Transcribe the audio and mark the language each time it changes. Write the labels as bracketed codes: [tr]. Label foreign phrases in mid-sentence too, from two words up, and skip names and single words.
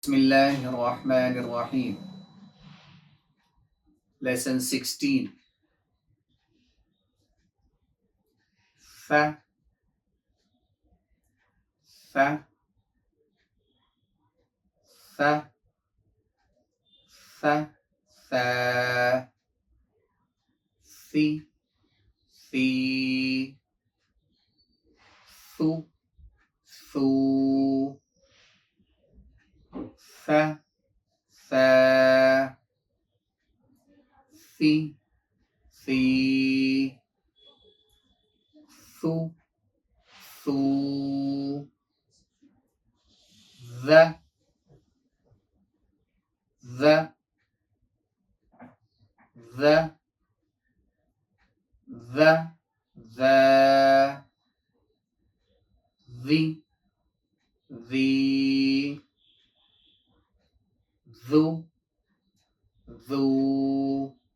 [ar] بسم الله الرحمن الرحيم. [en] Lesson 16. Fa, fa, fa, fa, fa, fi, fi, thu, thu, fa, fa, fi, fi, thu, thu, the, the, the, the, the, thu, thu,